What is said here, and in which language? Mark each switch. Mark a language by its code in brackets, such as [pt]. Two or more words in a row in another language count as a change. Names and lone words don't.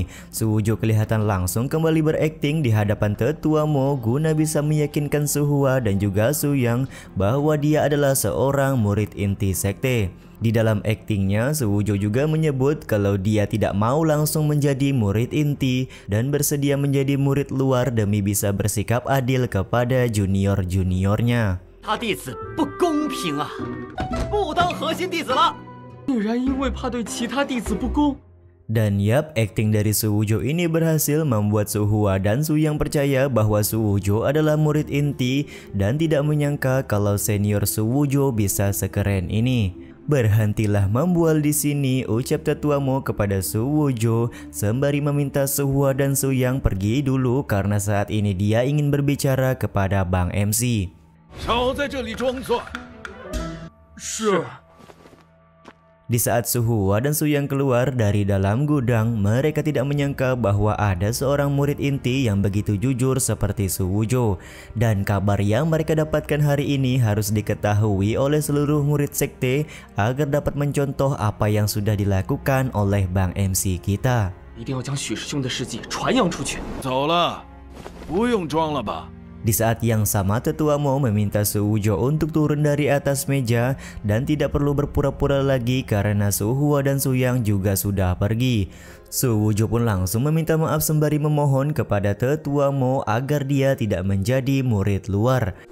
[id] Suwujo kelihatan langsung kembali berakting di hadapan tetua Mo guna bisa meyakinkan Suhua dan juga Suyang bahwa dia adalah seorang murid inti sekte. Di dalam aktingnya, Suwujo juga menyebut kalau dia tidak mau langsung menjadi murid inti dan bersedia menjadi murid luar demi bisa bersikap adil kepada junior-juniornya. [zh] 竟然因为怕对其他弟子不公？ [id] Dan yap, akting dari Suwujo ini berhasil membuat Suhua dan Suyang percaya bahwa Suwujo adalah murid inti dan tidak menyangka kalau senior Suwujo bisa sekeren ini. Berhentilah membual di sini, ucap tetua Mo kepada Suwujo sembari meminta Suhua dan Suyang pergi dulu karena saat ini dia ingin berbicara kepada Bang MC. [zh] 少在这里装蒜。是。 [id] Di saat Su Hua dan Su Yang keluar dari dalam gudang, mereka tidak menyangka bahwa ada seorang murid inti yang begitu jujur seperti Su Wujo. Dan kabar yang mereka dapatkan hari ini harus diketahui oleh seluruh murid sekte agar dapat mencontoh apa yang sudah dilakukan oleh Bang MC kita. [zh] 一定要将许师兄的事迹传扬出去。走了，不用装了吧？ [id] Di saat yang sama, Tetua Mo meminta Su Wujo untuk turun dari atas meja dan tidak perlu berpura-pura lagi karena Su Hua dan Su Yang juga sudah pergi. Su Wujo pun langsung meminta maaf sembari memohon kepada Tetua Mo agar dia tidak menjadi murid luar.